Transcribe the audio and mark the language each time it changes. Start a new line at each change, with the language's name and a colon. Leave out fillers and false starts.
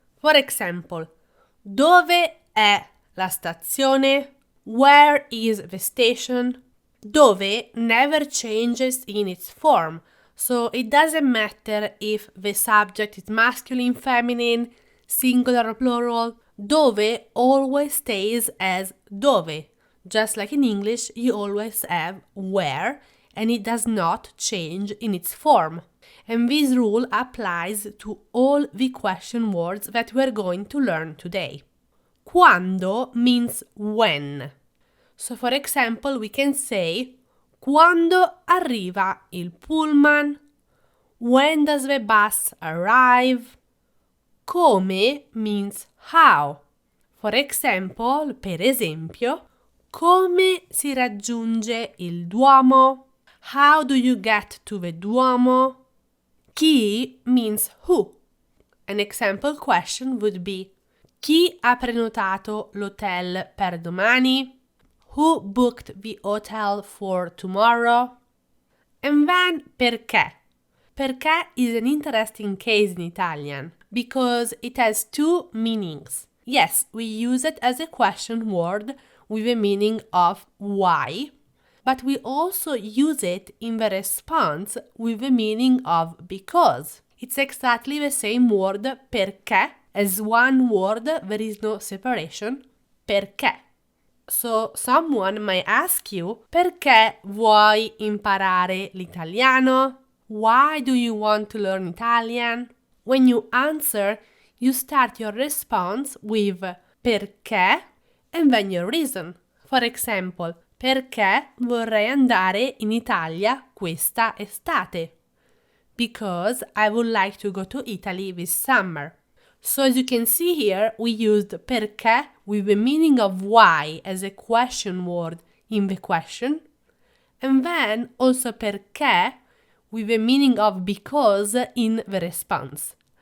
English: For example,
Italian: dove è la stazione?
English: Where is the station? Dove never changes in its form, so it doesn't matter if the subject is masculine, feminine, singular or plural. Dove always stays as dove. Just like in English, you always have where, and it does not change in its form. And this rule applies to all the question words that we're going to learn today. Quando means when. So for example, we can say
Italian: quando arriva il pullman?
English: When does the bus arrive? Come means how. For example,
Italian: per esempio, come si raggiunge il Duomo?
English: How do you get to the Duomo? Chi means who. An example question would be
Italian: chi ha prenotato l'hotel per domani?
English: Who booked the hotel for tomorrow? And then perché. Perché is an interesting case in Italian because it has 2 meanings. Yes, we use it as a question word with the meaning of why, but we also use it in the response with the meaning of because. It's exactly the same word perché. As one word, there is no separation.
Italian: Perché.
English: So someone might ask you,
Italian: perché vuoi imparare l'italiano?
English: Why do you want to learn Italian? When you answer, you start your response with perché and then your reason. For example,
Italian: perché vorrei andare in Italia questa estate?
English: Because I would like to go to Italy this summer. So as you can see here, we used perché with the meaning of why as a question word in the question, and then also perché with the meaning of because in the response.